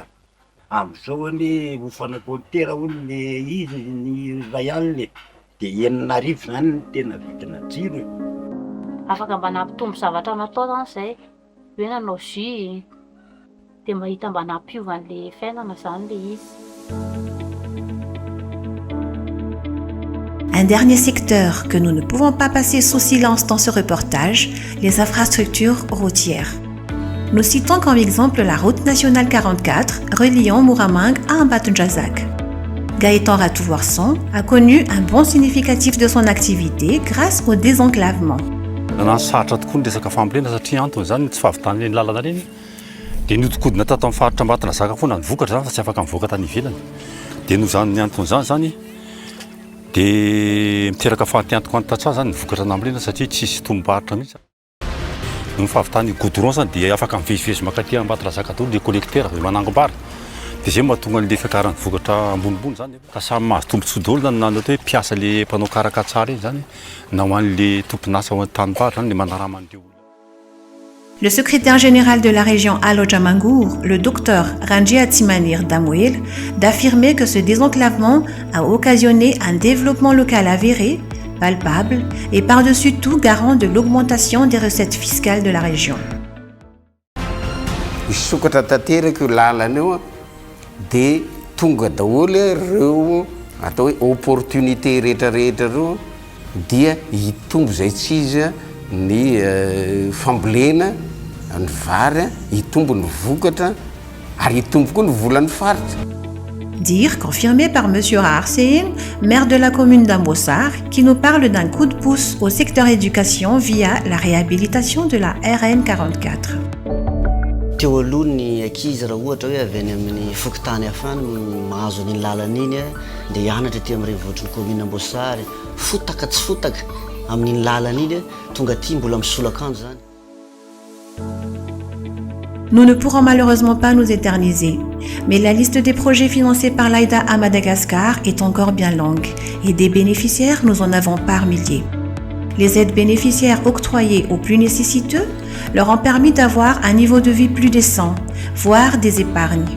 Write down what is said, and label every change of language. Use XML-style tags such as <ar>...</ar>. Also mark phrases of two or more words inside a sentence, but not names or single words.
<mg>Am'izao anie hofana compteur hono le izy ny ray alina de 9,000 zany ny tena vidina jiro. Afaka mba nampitombo zavatra natao zany zay hoe nanao jus de mahita mba nampiovan'le fiainana zany le izy.</mg> <fr>Un dernier secteur que nous ne pouvons pas passer sous silence dans ce reportage, les infrastructures routières. Nous citons comme exemple la route nationale 44 reliant Muramang à Ambatondjazak. Gaëtan Ratouvoirson a connu un bond significatif de son activité grâce au désenclavement.</fr> <mg>Saratra tokoa ny resaka fambolena satria antony zany tsy fahavitany ny lalana reny dia nihodikodina tato amin'ny faritra Ambatondrazaka foana ny vokatra zany fa tsy afaka mivoaka tany ivelany dia noho zany ny antony zany dia miteraka fahateantoko an-tatsaha zany ny vokatra nambolena satria tsisy tomboparitra mihitsy. Ny fahavitany goudron zany dia afaka mivezivezy makaty Ambatondrazaka toy le collecteur avy manangom-bary dia zay mahatonga an'le fiakaran'ny vokatra ambonimbony zany ka samy mahazo tombontsoa daholo zany na ohatra hoe mpiasa le mpanao karaka tsara iny zany na ho an'le tompon'asa ao an-tanimbary zany le manara-man'ireo.</mg> <fr>Le secrétaire général de la région Alo-Jamangour, le docteur Ranjia Tsimanir Damouel, d'affirmer que ce désenclavement a occasionné un développement local avéré, palpable et par-dessus tout garant de l'augmentation des recettes fiscales de la région.</fr> <mg>Sokatra tanteraka io lalana io dia tonga daholo ireo atao hoe opportunité rehetrarehetra ireo dia hitombo zay tsy izy ny fambolena ny vary hitombo ny vokatra ary hitombo koa ny volan'ny faritra.</mg> <fr>Dire confirmé par M. Raharsen, maire de la commune d'Ambossar, qui nous parle d'un coup de pouce au secteur éducation via la réhabilitation de la RN 44.</fr> <mg>Teo aloha ny ankizy raha ohatra hoe avy any amin'ny fokotany hafany mahazo ny lalana iny dia hianatra ty amin'ny renivohitr'ny commune Ambossar fotaka tsy fotaka amin'ny lalana iny tonga ty mbola misolakanjo zany.</mg> <fr>Nous ne pourrons malheureusement pas nous éterniser, mais la liste des projets financés par l'AIDA à Madagascar est encore bien longue et des bénéficiaires, nous en avons par milliers. Les aides bénéficiaires octroyées aux plus nécessiteux leur ont permis d'avoir un niveau de vie plus décent, voire des épargnes.</fr>